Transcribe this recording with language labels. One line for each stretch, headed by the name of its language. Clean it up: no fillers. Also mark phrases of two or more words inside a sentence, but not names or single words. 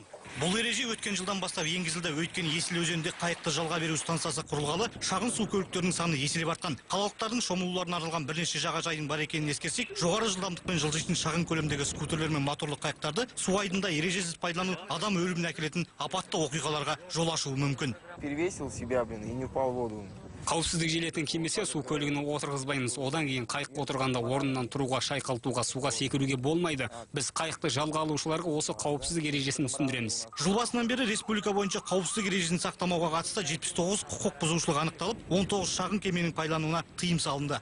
Kazakh: Бұл ереже өткен жылдан бастап енгізілді. Өйткені Есіл өзенінде қайықты жалға беру станциясы құрылғалы, шағын су көліктерінің саны еселеп артқан. Қалалықтардың шомылуларына арналған бірнеше жағажайдың бар екенін ескерсек, жоғары жылдамдықпен жылжитын шағын көлемдегі скутерлер мен моторлы қайықтарды су айдында ережесіз пайдалану адам өліміне әкелетін апатты оқиғаларға жол ашуы мүмкін.
Russian: Перевесил себя, и не упал в воду.
Kazakh: Қауіпсіздік жилетін кимесе су көлігіне отырғызбаймыз. Одан кейін қайық отырғанда орнынан тұруға, шайқалтуға, суға секіруге болмайды. Біз қайықты жалға алушыларға осы қауіпсіздік ережесін түсіндіреміз. Жыл басынан бері республика бойынша қауіпсіздік ережесін сақтамауға қатысты 79 құқық бұзушылық анықталып, 19 шағын кеменің пайдалануына тыйым салынды.